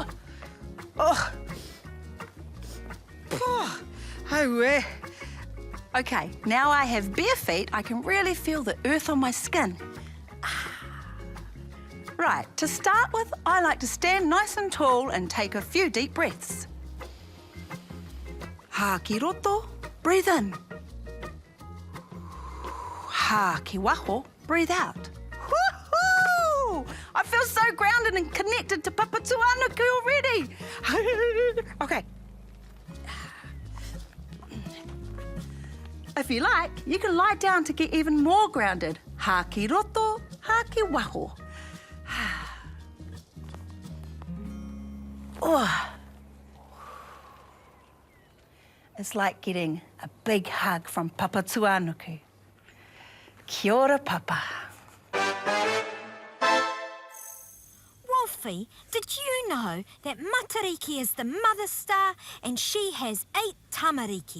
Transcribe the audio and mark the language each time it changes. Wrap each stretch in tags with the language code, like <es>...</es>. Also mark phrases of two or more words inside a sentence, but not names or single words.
<en>Oh. Oh. Okay, now I have bare feet, I can really feel the earth on my skin. Right, to start with, I like to stand nice and tall and take a few deep breaths.</en> <mi>Ha ki roto,</mi> <en>breathe in.</en> <mi>Ha ki waho,</mi> <en>breathe out. Woohoo! I feel so grounded and connected to Papatuanuku already. Okay. If you like, you can lie down to get even more grounded.</en> <mi>Ha ki roto, ha ki waho. Oh.</mi> <en>It's like getting a big hug from Papatuanuku.</en> <mi>Kia ora, Papa.</mi> <en>Wolfie, did you know that Matariki is the mother star and she has 8 tamariki?</en>